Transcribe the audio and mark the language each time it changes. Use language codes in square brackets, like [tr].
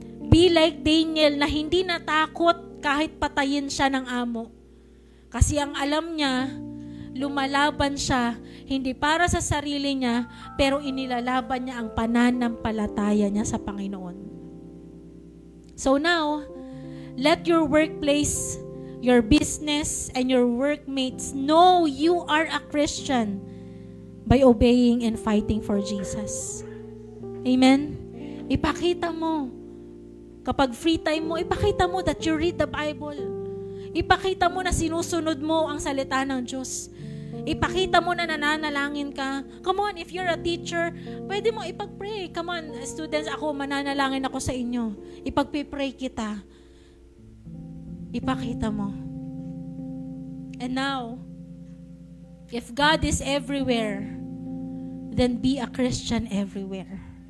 [en] Be like [tl] Daniel na hindi natakot kahit patayin siya ng amo. Kasi ang alam niya, lumalaban siya, hindi para sa sarili niya, pero inilalaban niya ang pananampalataya niya sa Panginoon. [en] So now, let your workplace, your business, and your workmates know you are a Christian by obeying and fighting for Jesus. [tl] Amen? Ipakita mo. Kapag free time mo, ipakita mo [en] that you read the Bible. [tl] Ipakita mo na sinusunod mo ang salita ng Diyos. Ipakita mo na nananalangin ka. [en] Come on, if you're a teacher, [tl] pwede mo ipag-pray. [en] Come on, students, [tl] ako, mananalangin ako sa inyo. Ipag-pray kita. Ipakita mo. [en] And now, if God is everywhere, then be a Christian everywhere.